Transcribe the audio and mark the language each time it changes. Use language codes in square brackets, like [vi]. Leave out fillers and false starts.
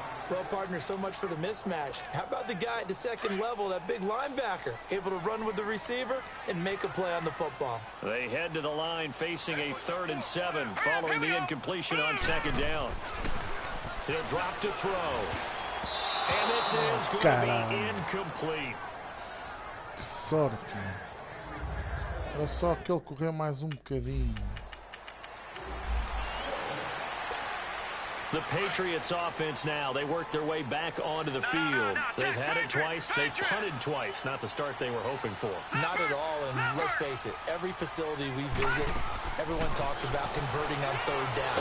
[en] Well, partner, so much for the mismatch. How about the guy at the 2nd level, that big linebacker, able to run with the receiver and make a play on the football? They head to the line facing a 3rd and 7 following the incompletion on 2nd down. He'll drop to throw. And this is going to be incomplete. [pt] Que sorte, mano. Era só que ele correu mais bocadinho. [en] The Patriots offense now. They work their way back onto the field. They've had it twice. They've punted twice. Not the start they were hoping for. Not at all, and let's face it, every facility we visit, everyone talks about converting on 3rd down.